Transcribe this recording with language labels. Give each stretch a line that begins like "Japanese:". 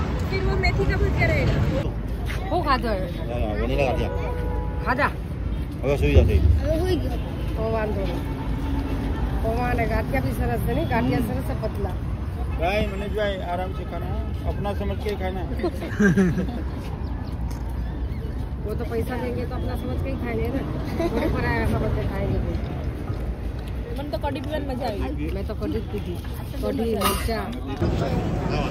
Hindi: फिर वो मेथी का भुजिया रहेगा। वो खाजा वनीला गाचा। खाजा
Gujarati: હવે સુઈ જશે વાંધો નહીં પૌવા અને ગાંઠિયા भी સરસ છે નહીં ગાંઠિયા સરસ
Hindi: है पतला भाई मनोज भाई आराम से खाना है अपना समझ के खाना है वो तो पैसा देंगे तो अपना समझ के ही खाएंगे ना थोड़ी पराया समझ के खाएंगे मन तो कढ़ी पीने मजा आई मैं तो कढ़ी पी थी कढ़ी मिर्चा